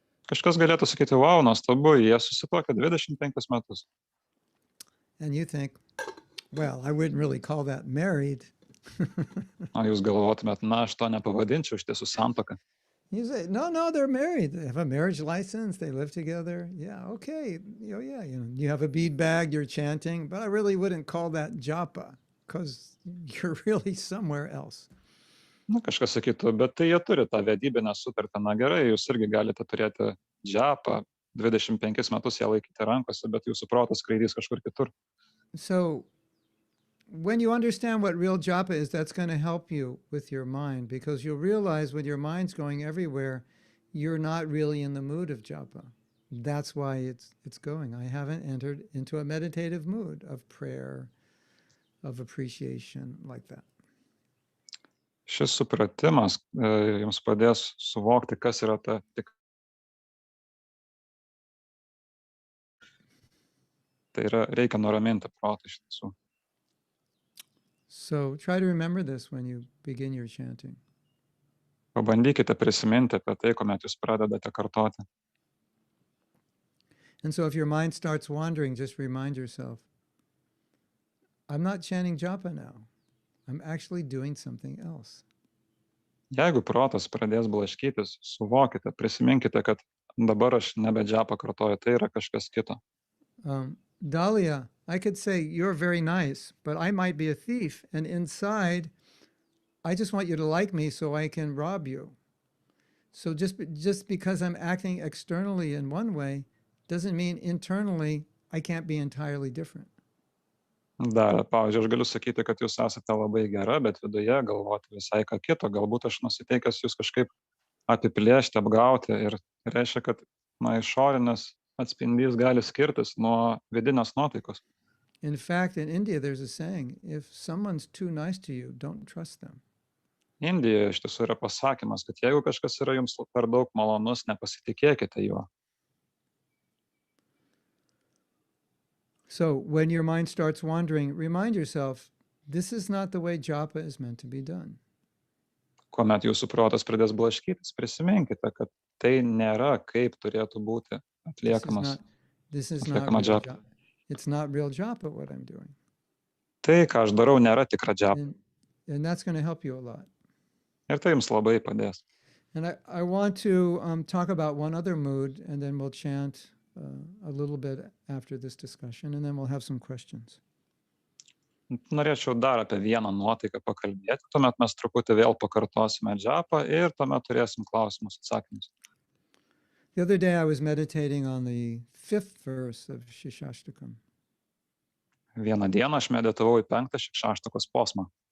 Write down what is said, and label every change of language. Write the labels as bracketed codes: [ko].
[lt] Kažkas galėtų sakyti, wow, nuostabu, jie susituokia 25 metus. [en] And you think, well, I wouldn't really call that married. [lt] O jūs galvotumėt, na, aš to nepavadinčiau, iš tiesų santuoka. [en] You say, no, they're married. They have a marriage license. They live together. Yeah, okay. You have a bead bag, you're chanting, but I really wouldn't call that japa because you're really somewhere else. [lt] Na, kažkas sakytų, bet tai jie turi tą vedybinę sutartą. Na gerai, jūs irgi galite turėti džapą, 25 metus ją laikyti rankose, bet jūsų protas skraidys kažkur kitur. [en] So when you understand what real japa is, that's going to help you with your mind, because you'll realize when your mind's going everywhere, you're not really in the mood of japa. that's why it's going. I haven't entered into a meditative mood of prayer, of appreciation like that. [lt] Šis supratimas jums padės suvokti, kas yra ta tik. Tai yra, reikia nuraminti protą iš tiesų. [en] So try to remember this when you begin your chanting. [lt] Pabandykite prisiminti apie tai, kuomet jūs pradedate kartoti. [en] And so if your mind starts wandering, just remind yourself, I'm not chanting japa now. I'm actually doing something else. [lt] Jeigu protas pradės blaškytis, suvokite, prisiminkite, kad dabar aš nebe džapą kartoju, tai yra kažkas kito. [en] Dahlia, I could say, you're very nice, but I might be a thief. And inside, I just want you to like me so I can rob you. So just because I'm acting externally in one way, doesn't mean internally I can't be entirely different. [lt] Dar, pavyzdžiui, aš galiu sakyti, kad jūs esate labai gera, bet viduje galvoti visai ką kito. Galbūt aš nusiteikęs jūs kažkaip apiplėšti, apgauti ir reiškia, kad išorinis atspindys gali skirtis nuo vidinės nuotaikos. [en] In fact, in India, there's a saying, if someone's too nice to you, don't trust them. [lt] Indijoje iš tiesų yra pasakymas, kad jeigu kažkas yra jums per daug malonus, nepasitikėkite juo. [en] So when your mind starts wandering, remind yourself, this is not the way japa is meant to be done. [lt] Kuomet jūsų protas pradės blaškytis, prisiminkite, kad tai nėra kaip turėtų būti atliekamas. [en] This is not real japa. It's not real japa what I'm doing. [lt] Tai, ką aš darau, nėra tikra japa. [en] And that's going to help you a lot. [lt] Ir tai jums labai padės. [en] And I want to talk about one other mood, and then we'll chant a little bit after this discussion, and then we'll have some questions. [lt] Norėčiau dar apie vieną nuotaiką pakalbėti, tuomet mes truputį vėl pakartosime džapą ir tuomet turėsim klausimus, atsakymus. [en] The other day I was meditating on the 5th verse of Shikshashtakam. [lt] Vieną dieną aš meditavau į 5 Šikšaštakos posmą.